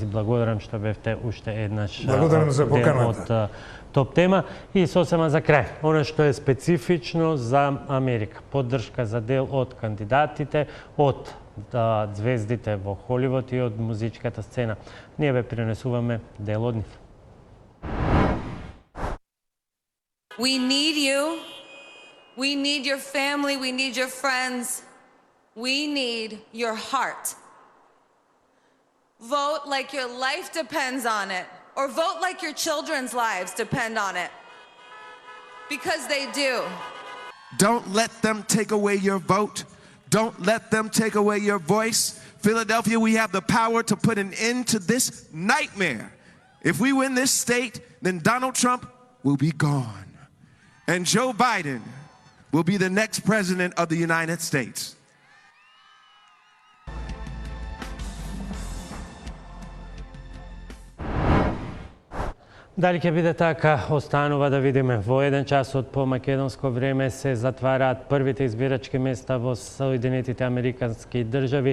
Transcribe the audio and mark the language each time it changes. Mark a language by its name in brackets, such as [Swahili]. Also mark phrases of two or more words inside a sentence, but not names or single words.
[Macedonian] Благодарам што бевте уште еднаш дел од топ тема. И сосема за крај, оно што е специфично за Америка. Поддршка за дел од кандидатите, од звездите во Холивуд и од музичката сцена. Ние ве пренесуваме дел од нив. [English] We need you. We need your family. We need your friends. We need your heart. Vote like your life depends on it, or vote like your children's lives depend on it. Because they do. Don't let them take away your vote. Don't let them take away your voice. Philadelphia, we have the power to put an end to this nightmare. If we win this state, then Donald Trump will be gone. And Joe Biden will be the next president of the United States. [Macedonian] Дали ќе биде така, останува да видиме. Во 1 часот по македонско време се затвараат првите избирачки места во Соединетите Американски држави.